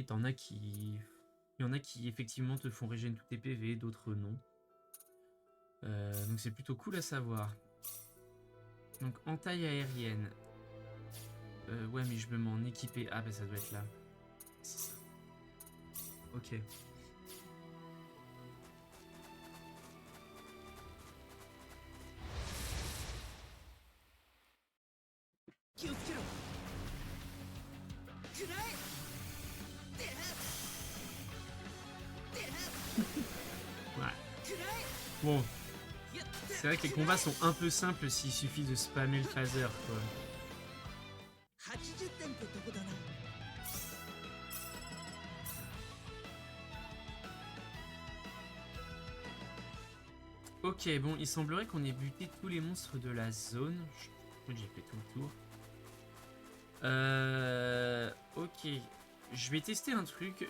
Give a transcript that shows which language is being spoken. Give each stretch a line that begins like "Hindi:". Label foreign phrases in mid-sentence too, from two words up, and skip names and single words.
French: Il y en a qui effectivement te font régénérer tous tes PV, d'autres non. Donc c'est plutôt cool à savoir. Donc entaille aérienne. Ouais mais je veux m'en équiper. Ah bah ça doit être là. C'est ça. Ok.
Japanese: 気をつけろ。くらえ。
French: Ouais. Bon. C'est vrai que les combats sont un peu simples s'il suffit de spammer le phaser quoi.
Japanese: 80 点ってとこだな。
French: Ok, bon, il semblerait qu'on ait buté tous les monstres de la zone. Je crois que j'ai fait tout le tour. Ok. Je vais tester un truc.